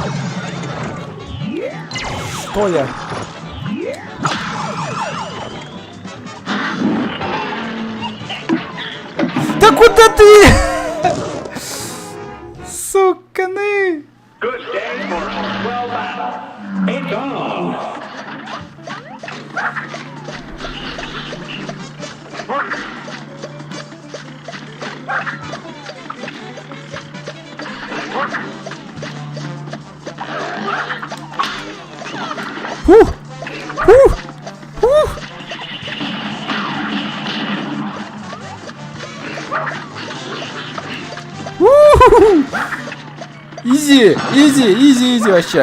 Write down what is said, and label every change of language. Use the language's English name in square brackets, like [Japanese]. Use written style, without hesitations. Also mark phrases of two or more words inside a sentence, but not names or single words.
[Russian] Что я? Да куда Куда ты? Суканы! [English] Good day for a swell battle. It's on. Фух! Фух! Фух! У-ху-ху! Easy, easy, easy, easy вообще.